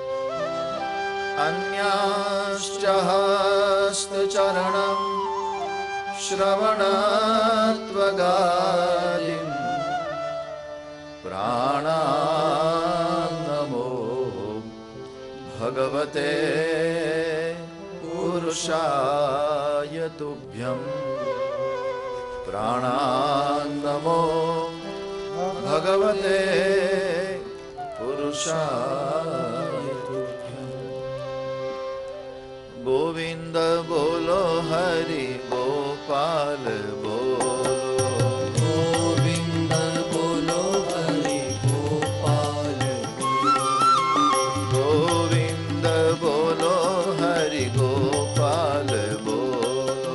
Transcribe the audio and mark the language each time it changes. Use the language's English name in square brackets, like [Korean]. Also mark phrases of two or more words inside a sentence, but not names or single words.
[Sanskrit] अन्याश्च हस्तचरणं श्रवणत्वगादीन् प्राणान्नमो भगवते पुरुषाय तुभ्यम्। प्राणान्नमो भगवते पुरुषाय तुभ्यम्। [Hindi] गोविंद बोलो हरि गोपाल बोलो। गोविंद बोलो हरि गोपाल बोलो। गोविंद बोलो हरि गोपाल बोलो।